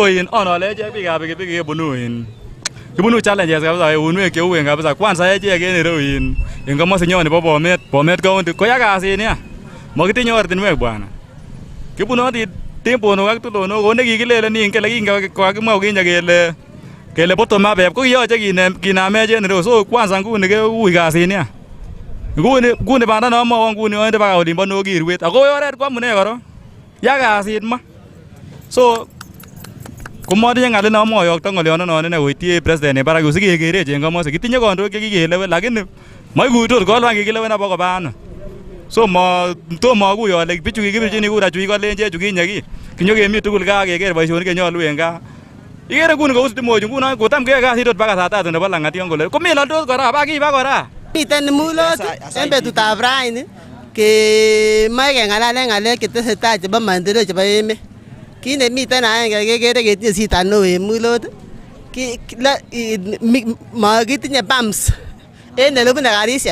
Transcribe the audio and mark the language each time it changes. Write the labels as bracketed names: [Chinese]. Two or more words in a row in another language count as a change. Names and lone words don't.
[Kalenjin] So onole echek biikab pikipiki kebunu Kibunu challenges kabisa uinwek cheuen kabisa. Kwanza echek en ireu en komosinyon nebo Bomet County koya kasit nia. Mokitinye ortinwek bwana. Kibunoti temponok ak tulonok ko nekikilelen kele kingakimwa kinye kele [English] bottom up [Kalenjin] ko kiyoche kinamech en ireu. So kwanza nguni keui kasit nia. Nguni banda nomwowo nguni oende baka olimbo Nokirwet. Ako oret ko amune koro. Ya kasit ma. So komotinye ng'al nomwoyokto ng'olyononon ine koityi president en barak sikekerechi en komosi. Kitinye kandoik chekikelewen lakini moikuitos kolwan kikilewen abakoba ano. So tomo akuyo ole bichu kikibirchini kura chu ikolenje chu kinye ki. Kinyokemi tugul gaa keker boisionik chenyolu en gaa. Ikere nguni kou sitimochu nguno kotam keyoe kasit ot baka [Swahili] saa tatu [Kalenjin] nebo lang'at yon kole komeloldos kora bakiba kora. Miten mulot en betutab raini kemoe keng'alalen ng'alek chetesetai chebo maendeleo chebo emet. Kit nemiten aenge kekere ketinye sita neo en mulot mokitinye pumps en elebune karisiek.